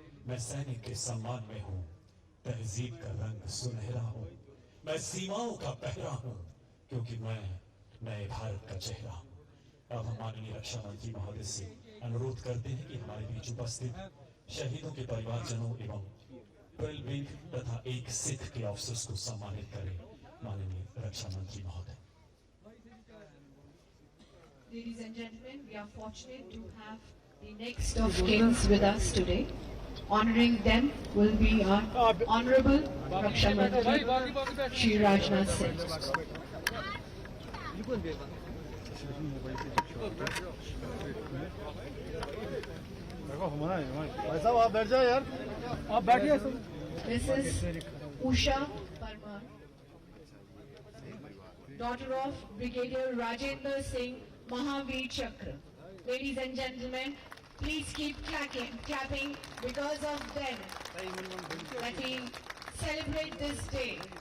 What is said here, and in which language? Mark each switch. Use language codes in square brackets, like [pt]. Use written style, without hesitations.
[hi] मैं सैनिक के सम्मान में हूँ, तहजीब का रंग सुनहरा हूँ, मैं सीमाओं का पहरा हूँ, क्योंकि मैं नए भारत का चेहरा हूँ। अब हम माननीय रक्षा मंत्री महोदय से अनुरोध करते हैं कि हमारे बीच उपस्थित शहीदों के परिवारजनों एवं ट्वेल्व विंग तथा एक सिख के ऑफिसर्स को सम्मानित करें। माननीय रक्षा मंत्री महोदय। [en] Ladies and gentlemen, we are fortunate to have the next of kings with us today. Honoring them will be our Honorable Raksha Mantri Shri Rajnath Singh. [hi] भाई साहब आप बैठ जाओ यार, आप बैठिए। [en] This is Usha Parmar, daughter of Brigadier Rajendra Singh Mahavir Chakra. Ladies and gentlemen, please keep clapping because of them that we celebrate this day.